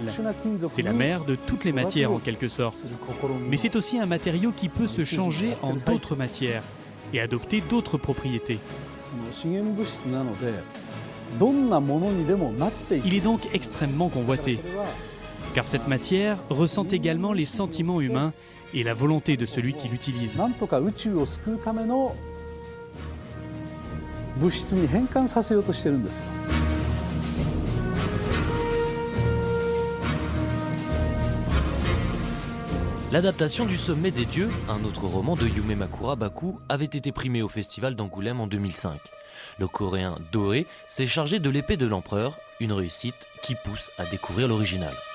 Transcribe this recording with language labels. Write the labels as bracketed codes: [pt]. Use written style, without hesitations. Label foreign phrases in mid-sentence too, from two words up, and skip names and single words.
[fr] C'est la mère de toutes les matières en quelque sorte. Mais c'est aussi un matériau qui peut se changer en d'autres matières et adopter d'autres propriétés. Il est donc extrêmement convoité, car cette matière ressent également les sentiments humains et la volonté de celui qui l'utilise. [ja] なんとか宇宙を救うための物質に変換させようとしてるんですよ。 [fr] L'adaptation du Sommet des Dieux, un autre roman de Yume Makura Baku, avait été primé au festival d'Angoulême en 2005. Le coréen Do-hye s'est chargé de l'épée de l'empereur, une réussite qui pousse à découvrir l'original.